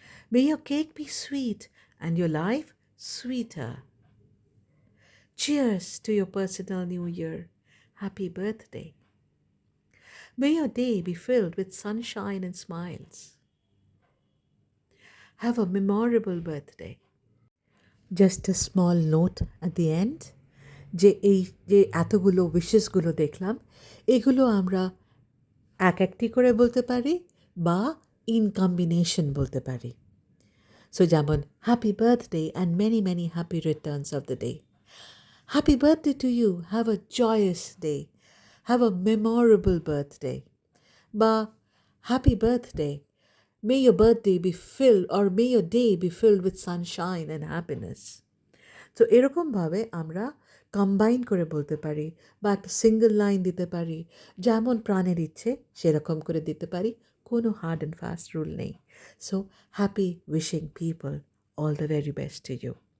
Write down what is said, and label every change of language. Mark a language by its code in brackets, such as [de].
[en] May your cake be sweet and your life sweeter. Cheers to your personal new year. Happy birthday. May your day be filled with sunshine and smiles. Have a memorable birthday. Just a small note at the end, [bn] যে এই যে এতগুলো উইশেসগুলো দেখলাম, এগুলো আমরা এক একটি করে বলতে পারি বা ইন কম্বিনেশন বলতে পারি। [en] So যেমন happy birthday and many many happy returns of the day. Happy birthday to you. Have a joyous day. Have a memorable birthday. Ba, happy birthday. May your birthday be filled, or may your day be filled with sunshine and happiness. [bn] তো এরকমভাবে আমরা combine করে বলতে পারি বা একটা single line দিতে পারি, যেমন প্রাণের ইচ্ছে সেরকম করে দিতে পারি, কোনো [en] hard and fast rule [bn] নেই। [en] So happy wishing people all the very best to you.